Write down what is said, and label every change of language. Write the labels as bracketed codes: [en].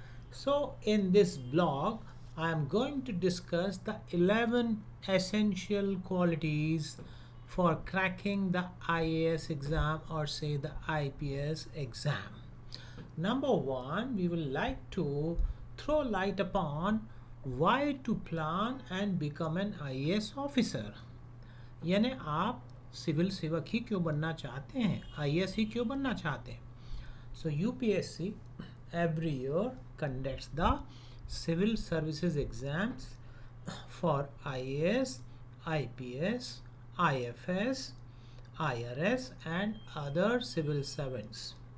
[en] So, in this blog, I am going to discuss the 11 essential qualities for cracking the IAS exam or say the IPS exam. Number one, we will like to throw light upon why to plan and become an IAS officer. [hi] यानी आप civil सेवक ही क्यों बनना चाहते हैं, IAS ही क्यों बनना चाहते हैं. [en] So UPSC every year conducts the civil services exams for IAS, IPS, IFS, IRS and other civil servants.